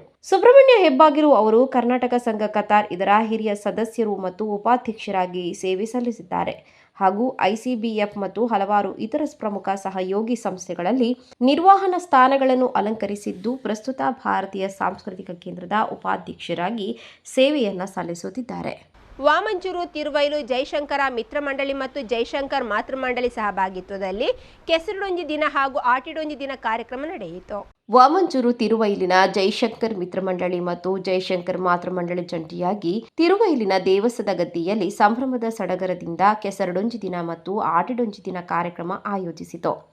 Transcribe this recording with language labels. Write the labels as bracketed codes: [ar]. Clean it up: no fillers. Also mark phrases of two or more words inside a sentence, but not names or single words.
[kn] ಸುಬ್ರಹ್ಮಣ್ಯ ಹೆಬ್ಬಾಗಿಲು ಅವರು ಕರ್ನಾಟಕ ಸಂಘ ಕತಾರ್ ಇದರ ಹಿರಿಯ ಸದಸ್ಯರು ಮತ್ತು ಉಪಾಧ್ಯಕ್ಷರಾಗಿ ಸೇವೆ ಸಲ್ಲಿಸಿದ್ದಾರೆ ಹಾಗೂ ICBF ಮತ್ತು ಹಲವಾರು ಇತರ ಪ್ರಮುಖ ಸಹಯೋಗಿ ಸಂಸ್ಥೆಗಳಲ್ಲಿ ನಿರ್ವಹಣಾ ಸ್ಥಾನಗಳನ್ನು ಅಲಂಕರಿಸಿದ್ದು, ಪ್ರಸ್ತುತ ಭಾರತೀಯ ಸಾಂಸ್ಕೃತಿಕ ಕೇಂದ್ರದ ಉಪಾಧ್ಯಕ್ಷರಾಗಿ ಸೇವೆಯನ್ನು ಸಲ್ಲಿಸುತ್ತಿದ್ದಾರೆ. ವಾಮಂಜೂರು, ತಿರುವೈಲು, ಜೈಶಂಕರ ಮಿತ್ರ ಮಂಡಳಿ ಮತ್ತು ಜೈಶಂಕರ್ ಮಾತೃ ಮಂಡಳಿ ಸಹಭಾಗಿತ್ವದಲ್ಲಿ ಕೆಸರಡೊಂಜಿ ದಿನ ಹಾಗೂ ಆಟಿಡೊಂಜಿ ದಿನ ಕಾರ್ಯಕ್ರಮ ನಡೆಯಿತು. ವಾಮಂಜೂರು, ತಿರುವೈಲಿನ ಜೈಶಂಕರ್ ಮಿತ್ರ ಮಂಡಳಿ ಮತ್ತು ಜೈಶಂಕರ್ ಮಾತೃ ಮಂಡಳಿ ಜಂಟಿಯಾಗಿ ತಿರುವೈಲಿನ ದೇವಸ್ಥದ ಗದ್ದಿಯಲ್ಲಿ ಸಂಭ್ರಮದ ಸಡಗರದಿಂದ ಕೆಸರಡೊಂಜಿ ದಿನ ಮತ್ತು ಆಟಿಡೊಂಜಿ ದಿನ ಕಾರ್ಯಕ್ರಮ ಆಯೋಜಿಸಿತು.